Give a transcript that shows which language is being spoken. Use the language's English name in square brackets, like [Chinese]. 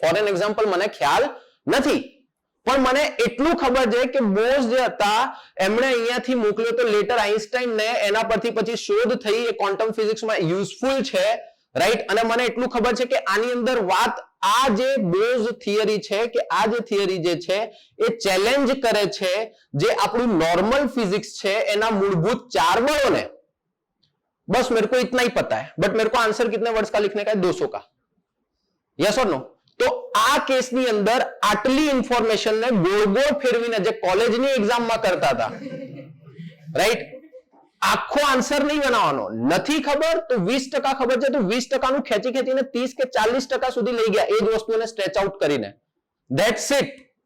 [Gujarati] Four an example મને ખ્યાલ નથી, પણ મને એટલું ખબર છે કે બોઝ જે હતા એમણે અહીંયાથી મોકલ્યો તો લેટર આઈન્સ્ટાઈનને, એના પરથી પછી શોધ થઈ, એ ક્વોન્ટમ ફિઝિક્સમાં યુઝફુલ છે, રાઈટ? અને મને એટલું ખબર છે કે આની અંદર વાત આ જે બોઝ થિયરી છે કે આ જે થિયરી જે છે એ ચેલેન્જ કરે છે જે આપણું નોર્મલ फिजिक्स છે એના મૂળભૂત ચાર બળોને. [Hindi] बस मेरे को इतना ही पता है, बट मेरे को आंसर कितने वर्ड्स का लिखने का है? 200 का. यस और नो? [Gujarati] तो આ કેસની અંદર આટલી ઇન્ફોર્મેશન ને ગોળ ગોળ ફેરવીને જે કોલેજની એક્ઝામમાં કરતા હતા, રાઈટ? આખો આન્સર નહીં બનાવવાનો. નથી ખબર તો 20% ખબર છે તો 20% નું ખેંચી ખેંચીને 30 કે 40% સુધી લઈ ગયા, એ જ વસ્તુને સ્ટ્રેચ આઉટ કરીને. [English] That's it.